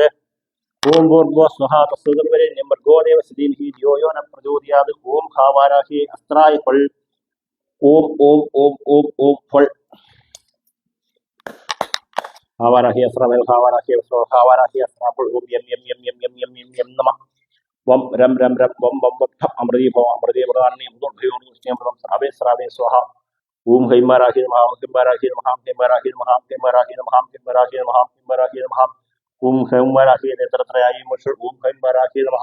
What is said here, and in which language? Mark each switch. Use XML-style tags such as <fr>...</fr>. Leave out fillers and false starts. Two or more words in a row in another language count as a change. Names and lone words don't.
<sa>ഓം ഭൂർഭുവഃ സ്വഃ തത്സവിതുർവരെണ്യം ഭർഗോ ദേവസ്യ ധീമഹി ധിയോ യോ ന പ്രചോദയാത്. ഓം ഹാവാരാഹേ അസ്ത്രായ ഫൾ. ഓം ഓം ഓം ഓം ഓം ഫൾ. ഹാവാരാഹേ അസ്ത്രമേൽ ഹാവാരാഹേ അസ്ത്ര ഹാവാരാഹേ അസ്ത്രാഫൾ. ഓം യം യം യം യം യം യം യം യം നമഃ. വം രം രം രം വം വം വം ഠ അമൃതീഭവ അമൃതീപ്രധാനം ദുർഭയോർദുഷ്ട്യം സ്രാവേ സ്രാവേ സ്വഹ. ഓം ഹൈം വരാഹേ നമഃ. ഓം ഹൈം വരാഹേ നമഃ. ഹൈം വരാഹേ നമഃ. ഹൈം വരാഹേ നമഃ. ഹൈം വരാഹേ നമഃ. ഹൈം വരാഹേ നമഃ. ഹൈം വരാഹേ നമഃ. ഓം ഹൈം വരാഹി നേത്രത്രയായി ഓം ഹൈം വരാഹി നമഃ.</sa>